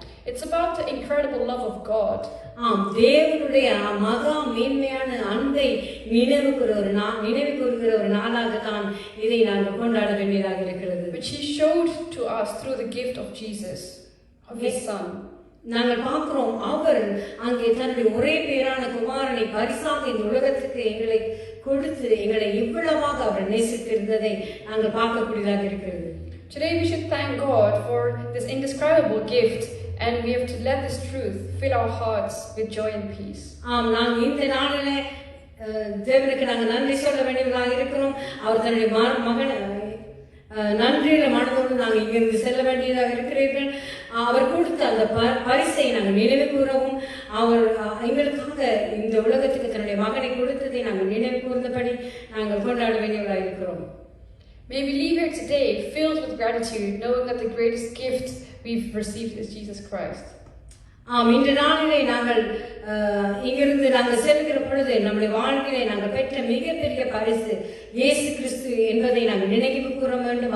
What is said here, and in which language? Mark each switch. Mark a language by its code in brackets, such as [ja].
[en] It's about the incredible love of God. [ta] தேவனுடைய மகா மேன்மையான அன்பை நினைவு கூறுகிற ஒரு நாளாக தான் இதை நாங்கள் கொண்டாட வேண்டியதாக இருக்கிறது. [en] Which He showed to us through the gift of Jesus, of His Son. [ta] நாங்கள் பார்க்கிறோம், அவர் அங்கே தன்னுடைய ஒரே பேரான குமாரனை பரிசாக இந்த உலகத்துக்கு எங்களை கொடுத்து எங்களை இவ்வளவாக அவர் நேசித்திருந்ததை நாங்கள் பார்க்கக்கூடியதாக இருக்கிறது. [en] Today we should thank God for this indescribable gift, and we have to let this truth fill our hearts with joy and peace. [ta] நாங்கள் இந்த நாளிலே தேவனுக்கு நாங்கள் நன்றி சொல்ல வேண்டியவர்களாக இருக்கிறோம். அவர் தன்னுடைய மகன் நன்றியில மனதோடு நாங்கள் இங்கிருந்து செல்ல வேண்டியதாக இருக்கிறீர்கள். அவர் கொடுத்த அந்த பரிசை நாங்கள் நினைவு கூறவும், அவர் எங்களுக்காக இந்த உலகத்துக்கு தன்னுடைய மகனை கொடுத்ததை நாங்கள் நினைவு கூர்ந்தபடி நாங்கள் கொண்டாட வேண்டியவர்களாக இருக்கிறோம். [en] May we leave here today filled with gratitude, knowing that the greatest gift we've received is Jesus Christ. [ta] இன்று நாளிலே நாங்கள் இங்கிருந்து நாங்கள் செல்கிற பொழுது நம்முடைய வாழ்க்கையிலே நாங்கள் பெற்ற மிகப்பெரிய பரிசு இயேசு கிறிஸ்து என்பதை நாங்கள் நினைவு கூற வேண்டும்.